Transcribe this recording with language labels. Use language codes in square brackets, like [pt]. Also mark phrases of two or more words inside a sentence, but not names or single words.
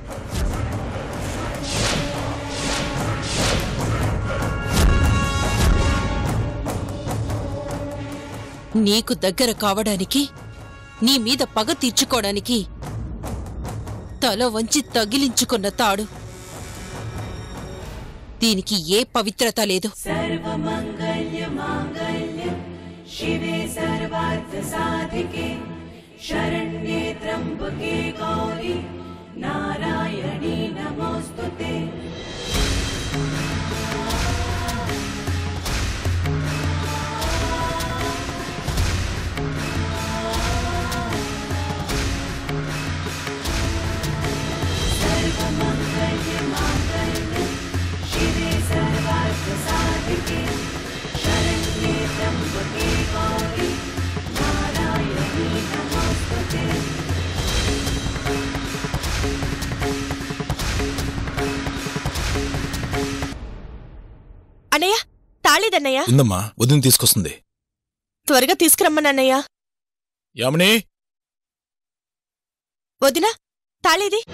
[te] నీకు దగ్గర కావడానికి, నీ మీద పగ తీర్చుకోవడానికి తల వంచి తగిలించుకున్న తాడు. దీనికి ఏ పవిత్రత లేదు. [sa] शिवे सर्वार्थ साधिके शरण्ये त्र्यंबके गौरी नारायणी नमोस्तुते। सर्वमंगल्य मांगल्य शिवे सर्वार्थ साधिके शरण्ये त्र्यंबके गौरी नारायणी नमोस्तुते। [te] అన్నయ్య, తాళిదన్నయ్య. ఉందమ్మా, వదిన తీసుకొస్తుంది. త్వరగా తీసుకురమ్మనన్నయ్య. యామిని, వదిన, తాళిది.